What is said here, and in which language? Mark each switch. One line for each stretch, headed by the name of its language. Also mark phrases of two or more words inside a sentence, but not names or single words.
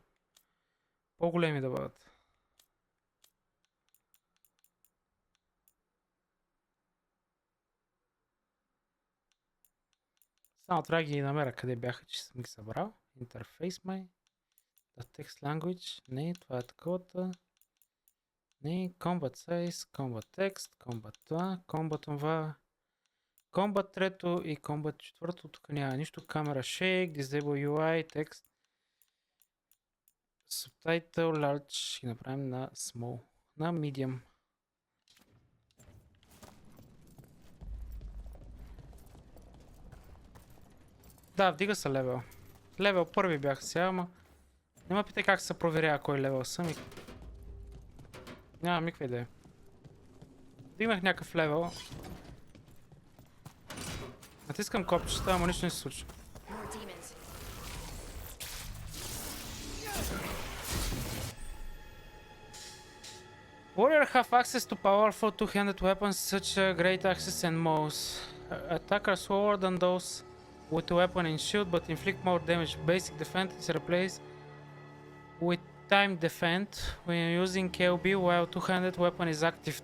Bulgarian: По-големи да бъдат. Само трябва да ги намеря къде бяха, че съм ги събрал. Интерфейс май.
English: The text language.
Bulgarian: Не, това е таковата. Не,
English: combat size, combat text, combat това, combat това.
Bulgarian: Combat 3 и Combat 4, тук няма нищо.
English: Camera Shake, Disable UI, текст. Subtitle Large,
Bulgarian: ще направим на Small, на Medium. Да, вдига се левел. Левел първи бях сега, ама не ме питай как се проверява кой левел съм и... Нямам никаква идея. Вдигнах някакъв левел. Натискам копчета, ама нищо не се случва.
English: Warrior have access to powerful two-handed weapons such as great access and mouse. Attackers slower than those with a weapon and shield but inflict more damage. Basic defense is replaced with time defense when using KOB while two-handed weapon is active.